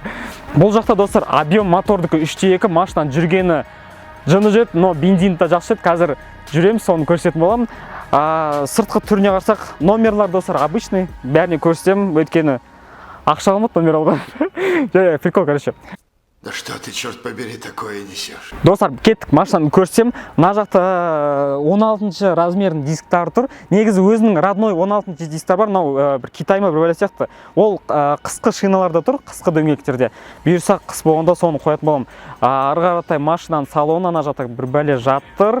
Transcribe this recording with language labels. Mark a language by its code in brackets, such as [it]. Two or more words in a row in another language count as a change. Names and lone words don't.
[kk] Бұл жақта достар, объем мотордікі 3.2 машинаның жүргені жыны жүреді, но бензинді да жақсы жүреді. Қазір жүреміз, соны көрсететін боламын. Сыртқы түріне қарсақ, номерлар достар обычный, бәріне көрсетемін, өйткені ақша алмады номер алған. [ru] Прикол, короче. Да что ты, черт побери, такое несешь? [kk] Достар, кеттік, машинаны көрсетем. Мына жақта 16-шы размердің дисктары тұр. Негізі өзінің родной 16-шы дисктар бар, мынау бір Китайма бір бәле сияқты. Ол қысқы шиналарда тұр, қысқы дөңгелектерде. Бұйырса қыс болғанда соны қоятын боламын. Ары қаратай машинаның салоны ана жақта бір бәле жатыр.